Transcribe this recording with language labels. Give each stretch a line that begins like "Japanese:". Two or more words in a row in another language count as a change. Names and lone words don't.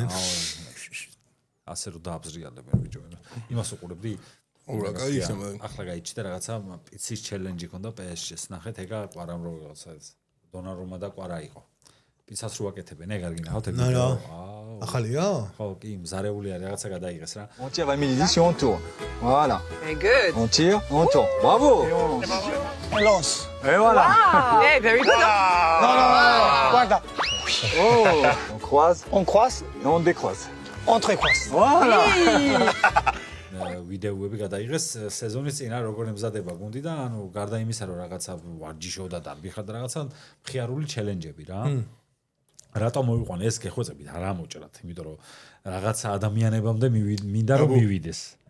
Georgian: ასე რომ დააბზრიალებენ ბიჭო. იმას უყურებდი? ურა, კაი იქნება. ახლა გაიჩნდა რაღაცა პიცის ჩელენჯი ქონდა PS-ს. ნახეთ, ეგა ყვარამ რო რაღაცა დონარუმა და ყვარა იყო. პიცას რო აკეთებენ, ეგ არ გინახავთ ეგ. ახალია? ხო, კი, მზარეული არის, რაღაცა გადაიღეს რა.
French: On tire, Emily, ici on tourne. Voilà.
English: Very good.
French: On tire, on tourne. Bravo. On lance. Et voilà.
English: Hey, very good.
French: Guarda. Oh. On croise On croise, et on décroise. on trecroise. Voilà.
Georgian: ვიდეოები გადაიღეს სეზონის წინა როგორ ემზადება გუნდი და ანუ გარდა იმისა რომ რაღაცა ვარჯიშობდა და მიხარ და რაღაცა მხიარული ჩელენჯები რა. რატომ მოიყვანე ეს გეხვეწებით არ ამოჭრათ, იმიტომ რომ რაღაცა ადამიანებამდე მინდა რომ მივიდეს.